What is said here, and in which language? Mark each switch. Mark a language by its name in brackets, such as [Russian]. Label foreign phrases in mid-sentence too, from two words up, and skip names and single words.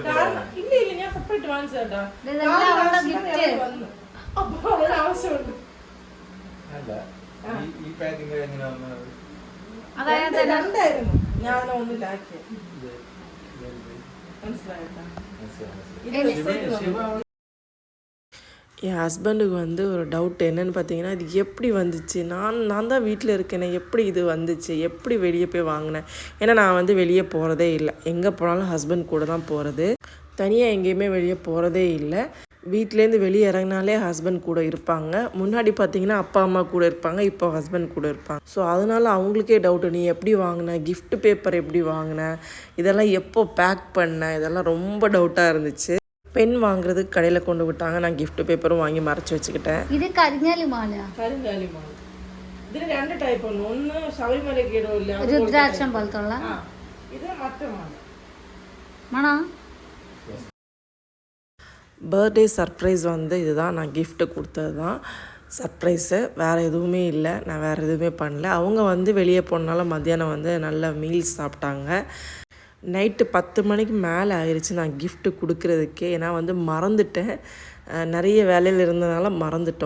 [Malayalam] കാരണം ഇല്ല ഞാൻ സെപ്പറേറ്റ് വാങ്ങിച്ചേട്ടാ. ഇതെല്ലാം അവളുടെ gift. അപ്പൊ അവന് ആവശ്യമുണ്ട്. അല്ല ഈ പാക്കിംഗ് എങ്ങനെ വന്നത്? അതായത് രണ്ടായിരുന്നു ഞാൻ ഒന്നിലാക്കിയ മനസ്സിലായിട്ടാ. [Tamil] என் ஹஸ்பண்டுக்கு வந்து ஒரு டவுட் என்னென்னு பார்த்தீங்கன்னா இது எப்படி வந்துச்சு, நான் தான் வீட்டில் இருக்கேனே எப்படி இது வந்துச்சு, எப்படி வெளியே போய் வாங்கினேன். ஏன்னா நான் வந்து வெளியே போகிறதே இல்லை, எங்கே போனாலும் ஹஸ்பண்ட் கூட தான் போகிறது, தனியாக எங்கேயுமே வெளியே போகிறதே இல்லை. வீட்டிலேருந்து வெளியே இறங்கினாலே ஹஸ்பண்ட் கூட இருப்பாங்க. முன்னாடி பார்த்தீங்கன்னா அப்பா அம்மா கூட இருப்பாங்க, இப்போ ஹஸ்பண்ட் கூட இருப்பாங்க. ஸோ அதனால அவங்களுக்கே டவுட்டு, நீ எப்படி வாங்கின, கிஃப்ட் பேப்பர் எப்படி வாங்கின, இதெல்லாம் எப்போ பேக் பண்ண, இதெல்லாம் ரொம்ப டவுட்டாக இருந்துச்சு. பென் வாங்குறதுக்கு கடையில் கொண்டு விட்டாங்க, நான் கிஃப்ட் பேப்பரும் வாங்கி மறைச்சி வச்சுக்கிட்டேன். [Malayalam] ഇത് കരിങ്ങാലി മാല. കരിങ്കാലി മാല. ഇതിന് രണ്ട് ടൈപ്പ് ഉണ്ട്, ഒന്ന് ശബരിമലയ്ക്ക് ഇടവില്ല, രുദ്രാക്ഷം പോലത്തുള്ള. ഇത് മറ്റേ മാല. മണോ? [Tamil] பர்த்டே சர்ப்ரைஸ் வந்து இதுதான், நான் கிஃப்ட்டு கொடுத்தது தான் சர்ப்ரைஸு, வேறு எதுவுமே இல்லை, நான் வேறு எதுவுமே பண்ணல. அவங்க வந்து வெளியே போனால மத்தியானம் வந்து நல்ல மீல்ஸ் சாப்பிட்டாங்க. நைட்டு 10 மணிக்கு மேலே ஆயிடுச்சு நான் கிஃப்ட்டு கொடுக்குறதுக்கே, ஏன்னா வந்து மறந்துட்டேன், நிறைய வேலையில் இருந்ததுனால மறந்துட்டோம்.